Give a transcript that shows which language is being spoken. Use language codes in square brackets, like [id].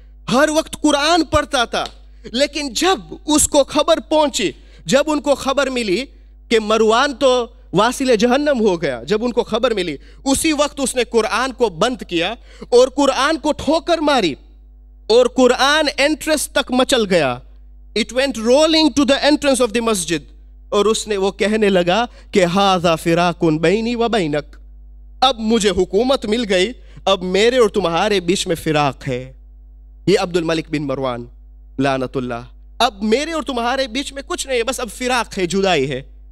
[ur] ہر وقت قرآن پڑھتا تھا، لیکن جب اس کو خبر پہنچی، جب ان کو خبر ملی کہ مروان تو واصل جہنم ہو گیا، جب ان کو خبر ملی اسی وقت اس نے قرآن کو بند کیا اور قرآن کو ٹھوکر ماری، اور قرآن انٹرنس تک مچل گیا. [en] It went rolling to the entrance of the masjid. [ur] اور اس نے وہ کہنے لگا کہ [ar] ھذا فراق بینی و بینک، [ur] اب مجھے حکومت مل گئی، اب میرے اور تمہارے بیچ میں فراق ہے. یہ عبد الملک بن مروان لعنت اللہ، اب میرے اور تمہارے بیچ میں کچھ نہیں ہے، بس اب فراق ہے، جدائی ہے.